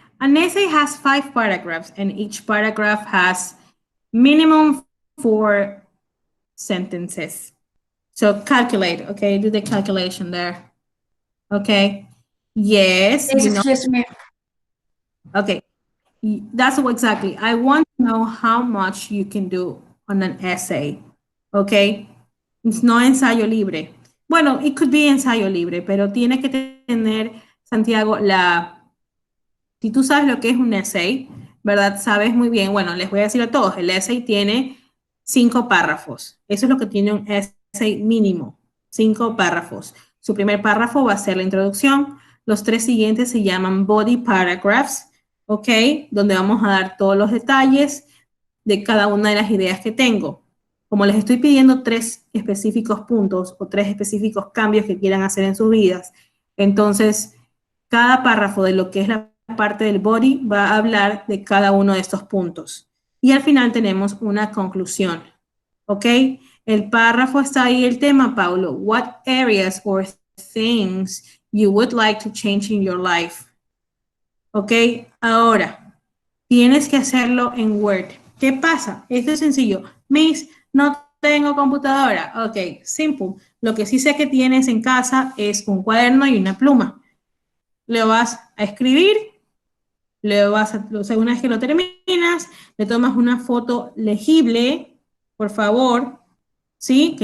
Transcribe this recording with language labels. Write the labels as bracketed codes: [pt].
[en] An essay has 5 paragraphs, and each paragraph has minimum 4 sentences. So calculate. Okay, do the calculation there. Okay. Yes. Excuse me. Okay. That's what exactly. I want to know how much you can do on an essay. Okay. It's no ensayo libre. [es] Bueno, [en] it could be [es] ensayo libre, pero tiene que tener, Santiago, si tú sabes lo que es un essay, ¿verdad? Sabes muy bien, bueno, les voy a decir a todos, el essay tiene 5 párrafos. Eso es lo que tiene un essay mínimo, 5 párrafos. Su primer párrafo va a ser la introducción, los 3 siguientes se llaman body paragraphs, ¿ok? Donde vamos a dar todos los detalles de cada una de las ideas que tengo. Como les estoy pidiendo 3 específicos puntos o 3 específicos cambios que quieran hacer en sus vidas, entonces cada párrafo de lo que es la parte del body va a hablar de cada uno de estos puntos. Y al final tenemos una conclusión. ¿Ok? El párrafo está ahí el tema, Paulo. [en] What areas or things you would like to change in your life? ¿Ok? [es] Ahora, tienes que hacerlo en Word. ¿Qué pasa? Esto es sencillo. Miss, no tengo computadora. Ok, simple. Lo que sí sé que tienes en casa es un cuaderno y una pluma. Le vas a escribir, una vez que lo terminas, le tomas una foto legible, por favor, ¿sí?